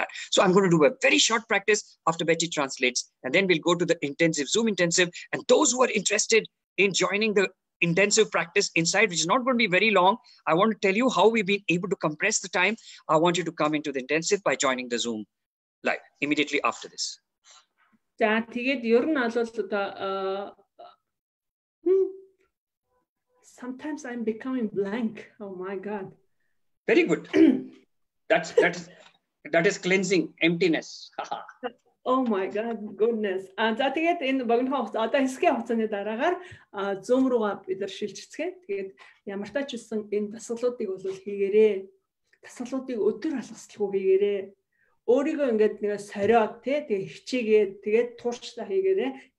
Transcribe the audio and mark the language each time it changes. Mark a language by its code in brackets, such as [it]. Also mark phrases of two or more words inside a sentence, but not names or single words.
[en] So I'm going to do a very short practice after Betty translates, and then we'll go to the intensive, Zoom intensive. And those who are interested in joining the intensive practice inside, which is not going to be very long, I want to tell you how we've been able to compress the time. I want you to come into the intensive by joining the Zoom live immediately after this. [mn] За тэгээд ер нь бол одоо [en] sometimes I'm becoming blank. Oh my God. Very good. That is cleansing, emptiness. Oh my God, goodness. [mn] За тэгээд энэ богино одоо хэсгийн хугацааны дараагаар Zoom руугаа бид нар шилжицгээе. Тэгээд ямар ч байсан энэ дасгалуудыг бол хийгээрэй. Дасгалуудыг өдөр алгасалгүй хийгээрэй. Өөрийгөө ингээд нэг сориод тэгээ хичээгээд тэгээд туурчлаа хийгээрээ.